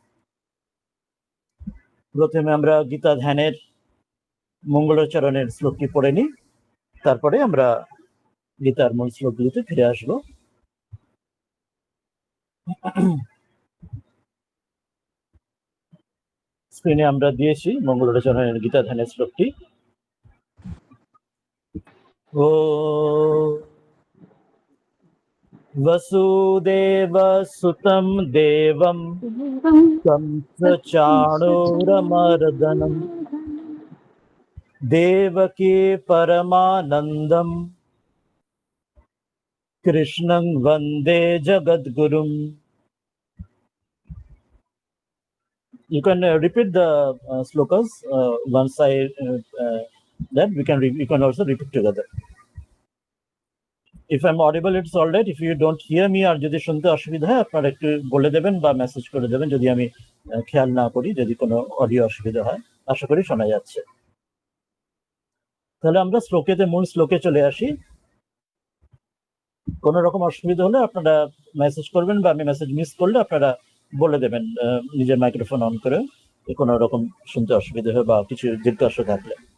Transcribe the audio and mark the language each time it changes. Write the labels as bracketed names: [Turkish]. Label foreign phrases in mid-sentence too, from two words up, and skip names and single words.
[Bangla] প্রথমে আমরা গীতা ধ্যানের মঙ্গলাচরণের শ্লোকটি পড়ে নিই, তারপরে আমরা গীতার মূল শ্লোকগুলিতে ফিরে আসবো। স্ক্রিনে আমরা দিয়েছি মঙ্গলাচরণের গীতা ধ্যানের শ্লোকটি। [Sanskrit] ও वसुदेव सुतं देवं कंसचाणूरमर्दनं देवकी परमानन्दं कृष्णं वन्दे जगद्गुरुम्. [English] You can repeat the slokas once I then we can also repeat together. If I'm audible, it's all right. If you don't hear me [Bangla] আর যদি শুনতে অসুবিধা হয় আপনারা একটু বলে দেবেন বা মেসেজ করে দেবেন যদি আমি খেয়াল না করি, যদি কোনো অডিও অসুবিধা হয়। আশা করি শোনা যাচ্ছে। তাহলে আমরা মূল শ্লোকে চলে আসি। কোনো রকম অসুবিধা হলে আপনারা মেসেজ করবেন বা আমি মেসেজ মিস করলে আপনারা বলে দেবেন নিজের মাইক্রোফোন অন করে, কোনো রকম শুনতে অসুবিধা হয় বা কিছু জিজ্ঞাসা থাকলে।